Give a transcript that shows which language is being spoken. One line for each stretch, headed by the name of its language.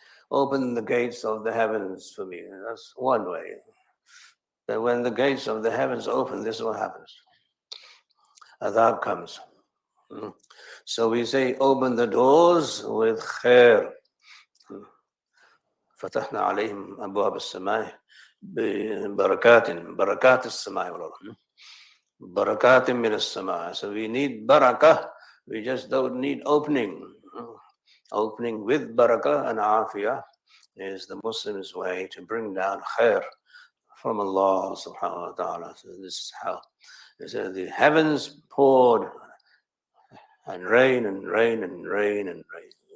English: Open the gates of the heavens for me. That's one way. That when the gates of the heavens open, this is what happens. Adhab comes. So we say, open the doors with khair.
Arabic: فتحنا عليهم أبواب السماء بركات السماء والأرض. بركات من السماء.
English: So we need barakah. We just don't need opening. Opening with barakah and afiyah is the Muslim's way to bring down khair from Allah subhanahu wa ta'ala. So this is how the heavens poured and rain and rain and rain and rain.